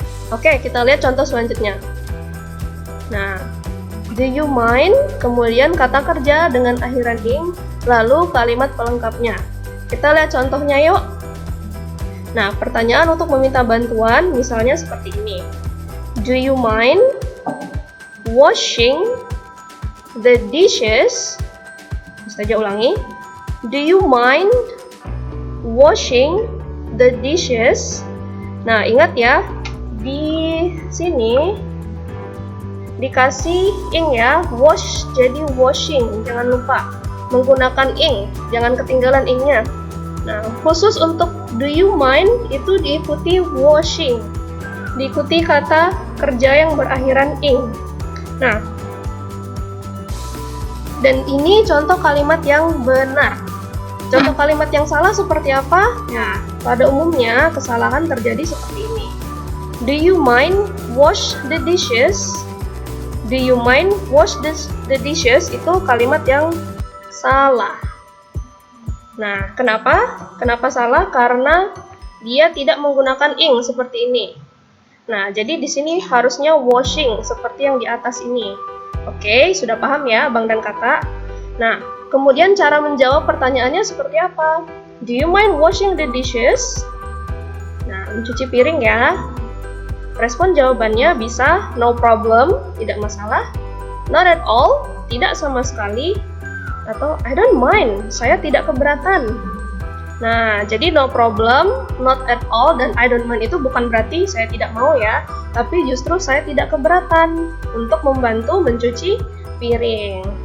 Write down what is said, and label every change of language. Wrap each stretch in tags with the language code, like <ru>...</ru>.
<id>Oke, kita lihat contoh selanjutnya. Nah,</id> <en>do you mind?</en> <id>Kemudian kata kerja dengan akhiran ing, lalu kalimat pelengkapnya. Kita lihat contohnya yuk. Nah, pertanyaan untuk meminta bantuan misalnya seperti ini.</id> <en>Do you mind washing the dishes?</en> <id>Ustazah ulangi.</id> <en>Do you mind washing the dishes?</en> <id>Nah, ingat ya, di sini dikasih ing ya, wash jadi washing, jangan lupa menggunakan ing, jangan ketinggalan ingnya. Nah, khusus untuk do you mind itu diikuti washing, diikuti kata kerja yang berakhiran ing. Nah, dan ini contoh kalimat yang benar. Contoh kalimat yang salah seperti apa? Nah, pada umumnya kesalahan terjadi seperti ini.</id> <en>Do you mind wash the dishes? Do you mind wash the dishes</en> <id>itu kalimat yang salah. Nah, kenapa? Kenapa salah? Karena dia tidak menggunakan ing seperti ini. Nah, jadi di sini harusnya washing seperti yang di atas ini. Oke, sudah paham ya, Bang dan Kakak? Nah, kemudian cara menjawab pertanyaannya seperti apa?</id> <en>Do you mind washing the dishes?</en> <id>Nah, mencuci piring ya. Respon jawabannya bisa</id> <en>no problem,</en> <id>tidak masalah,</id> <en>not at all,</en> <id>tidak sama sekali, atau</id> <en>I don't mind,</en> <id>saya tidak keberatan. Nah, jadi</id> <en>no problem, not at all,</en> <id>dan</id> <en>I don't mind</en> <id>itu bukan berarti saya tidak mau ya, tapi justru saya tidak keberatan untuk membantu mencuci piring.</id>